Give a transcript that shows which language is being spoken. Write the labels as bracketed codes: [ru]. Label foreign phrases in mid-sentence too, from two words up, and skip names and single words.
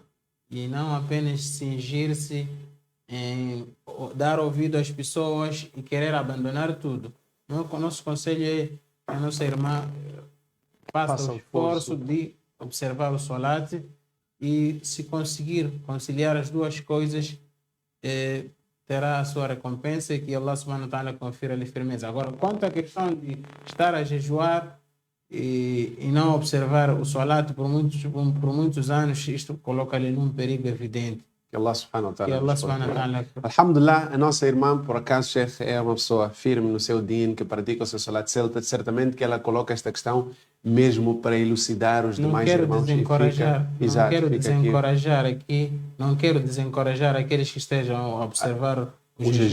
[pt] E não apenas cingir-se em dar ouvido às pessoas e querer abandonar tudo. O nosso conselho é que a nossa irmã faça o esforço de observar o salat e se conseguir conciliar as duas coisas, terá a sua recompensa e que [ar] الله سبحانه وتعالى [pt] confira-lhe firmeza. Agora, quanto à questão de estar a jejuar e não observar o salat por muitos anos, isto coloca-lhe num perigo evidente. [ar] Que الله سبحانه وتعالى. Que الله سبحانه وتعالى. Alhamdulillah, [pt] a nossa irmã, por acaso, Sheikh, é uma pessoa firme no seu din, que pratica o seu salat celta. Certamente que ela coloca esta questão mesmo para elucidar os demais irmãos. Não quero desencorajar aqueles que estejam a observar o jejum.